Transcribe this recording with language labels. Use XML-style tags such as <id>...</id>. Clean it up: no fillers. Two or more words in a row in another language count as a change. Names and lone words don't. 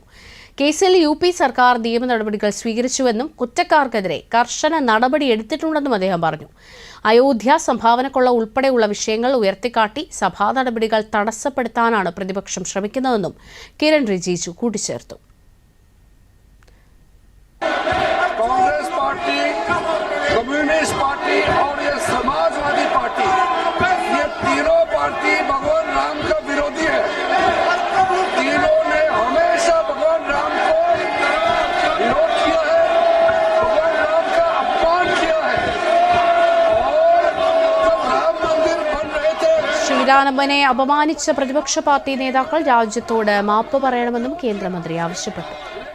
<ml>കേസിൽ UP സർക്കാർ നിയമ നടപടികൾ സ്വീകരിച്ചുവെന്നും കുറ്റക്കാർക്കെതിരെ കർശന നടപടിയെടുത്തിട്ടുണ്ടെന്നും അദ്ദേഹം പറഞ്ഞു. അയോധ്യ സംഭാവനക്കൊള്ള ഉൾപ്പെടെയുള്ള വിഷയങ്ങൾ ഉയർത്തിക്കാട്ടി സഭാ നടപടികൾ തടസ്സപ്പെടുത്താനാണ് പ്രതിപക്ഷം ശ്രമിക്കുന്നതെന്നും കിരൺ റിജിജു കൂട്ടിച്ചേർത്തു.</ml> <hi>कांग्रेस पार्टी, कम्युनिस्ट पार्टी और ये समाजवादी पार्टी, ये तीनों पार्टी भगवान राम का विरोधी है। तीनों ने हमेशा भगवान राम को विरोध किया है, भगवान राम का अपमान किया है। और जब राम मंदिर बन रहे थे,</hi> <ml>ശ്രീരാമനെ അപമാനിച്ച പ്രതിപക്ഷ പാർട്ടി നേതാക്കൾ രാജ്യത്തോട് മാപ്പ് പറയണമെന്നും കേന്ദ്രമന്ത്രി ആവശ്യപ്പെട്ടു.</ml>